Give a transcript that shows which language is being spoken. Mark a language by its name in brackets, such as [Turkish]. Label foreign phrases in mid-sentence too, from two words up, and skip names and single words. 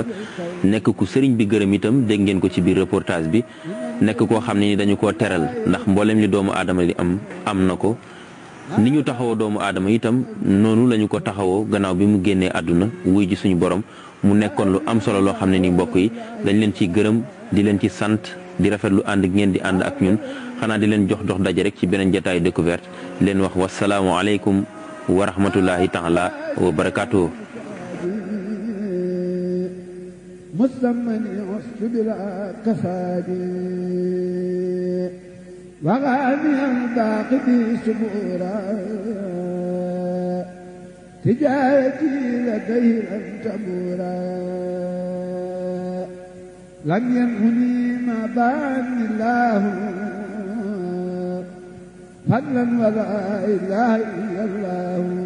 [Wolof] nekk ku Serigne bi gërëm itam dégg ngeen ko ci biir reportage bi nekk koo xam ne ni dañu koo teral ndax mboolem li doomu aadama li am na ko ni ñu taxawoo doomu aadama itam noonu lañu ko taxawoo gannaaw bi mu génnee àdduna wuy ji suñu borom mu nekkoon lu am solo loo xam ne ni mbokk yi dañ leen ciy gërëm di leen ci sant di rafetlu ànd ngeen di ànd ak ñun xanaa di leen jox dox daje rek ci beneen jotaayu découverte leen wax [Arabic] والسلام عليكم ورحمة الله تعالى وبركاته. وغاني الباقي سبورا تجارتي لديه لن تبورا لم ينهني ما بان الله فضلا ولا اله الا الله